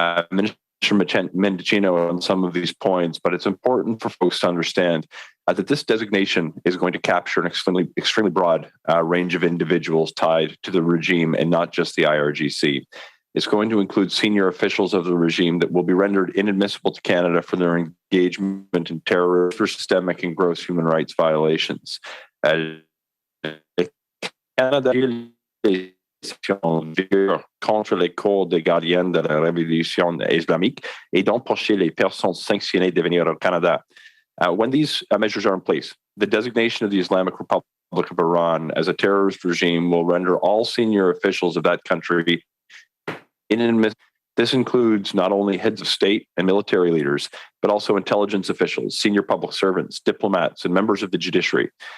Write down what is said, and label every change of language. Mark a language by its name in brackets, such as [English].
[English] Minister Mendicino on some of these points, but it's important for folks to understand that this designation is going to capture an extremely broad range of individuals tied to the regime and not just the IRGC. It's going to include senior officials of the regime that will be rendered inadmissible to Canada for their engagement in terror, for systemic and gross human rights violations. [French] Canada contre les corps des gardiens de la Révolution islamique et d'empêcher les personnes sanctionnées de venir au Canada. [English] When these measures are in place, the designation of the Islamic Republic of Iran as a terrorist regime will render all senior officials of that country inadmissible. This includes not only heads of state and military leaders, but also intelligence officials, senior public servants, diplomats, and members of the judiciary.